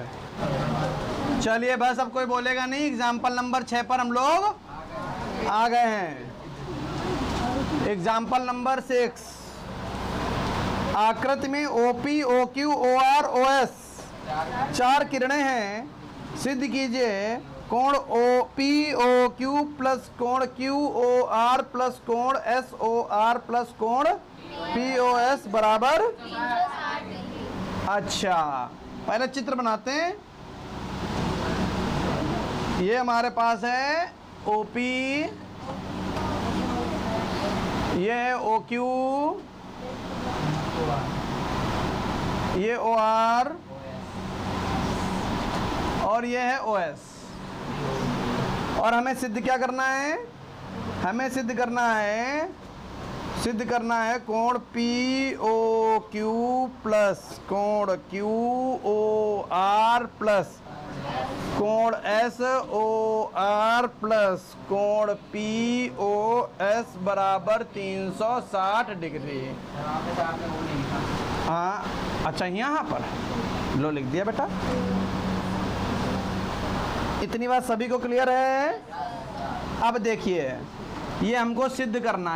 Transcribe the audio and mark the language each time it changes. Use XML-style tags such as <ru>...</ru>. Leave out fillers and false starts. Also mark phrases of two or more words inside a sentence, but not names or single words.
<hi>चलिए बस अब कोई बोलेगा नहीं।</hi> <en>example number</en> <hi>6 पर हम लोग आ गए हैं।</hi> <en>example number</en> <hi>6, आकृति में OP, OQ, OR, OS 4 किरणें हैं। सिद्ध कीजिए कोण POQ प्लस कोण QOR प्लस कोण SOR प्लस कोण POS बराबर। अच्छा पहले चित्र बनाते हैं। ये हमारे पास है OP, ये है OQ, ये OR और ये है OS। और हमें सिद्ध क्या करना है? हमें सिद्ध करना है कोण POQ प्लस कोण QOR प्लस कोण SOR प्लस कोण POS बराबर 360 डिग्री। हाँ अच्छा यहाँ पर लो लिख दिया बेटा। इतनी बात सभी को क्लियर है? अब देखिए ये हमको सिद्ध करना है।</hi>